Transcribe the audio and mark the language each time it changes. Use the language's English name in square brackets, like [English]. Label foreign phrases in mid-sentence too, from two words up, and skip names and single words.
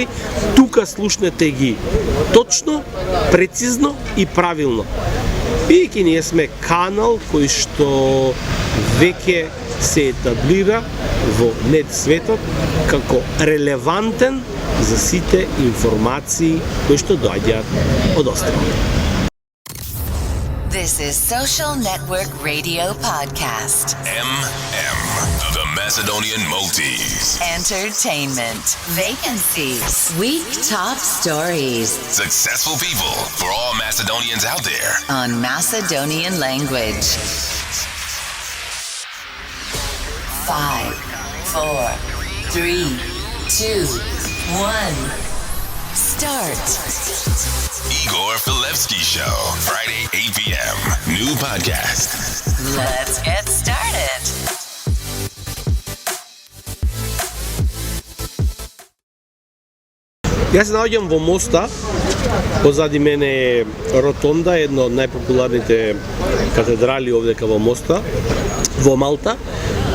[Macedonian] Тука слушнете ги точно, прецизно и правилно. Бидејќи ние сме канал кој што веќе се етаблира во нет светот како релевантен за сите информации кои што доаѓаат од островот. [English] This is Social Network Radio Podcast. The Macedonian Maltese. Entertainment. Vacancies. Week top stories. Successful people for all Macedonians out there. On Macedonian language. 5, 4, 3, 2, 1. Start. Igor Filevsky Show, Friday 8 p.m. New podcast. Let's get started. [Macedonian] Јас се наоѓам во моста, позади мене е Ротонда, една од најпопуларните катедрали овдека во моста, во Малта.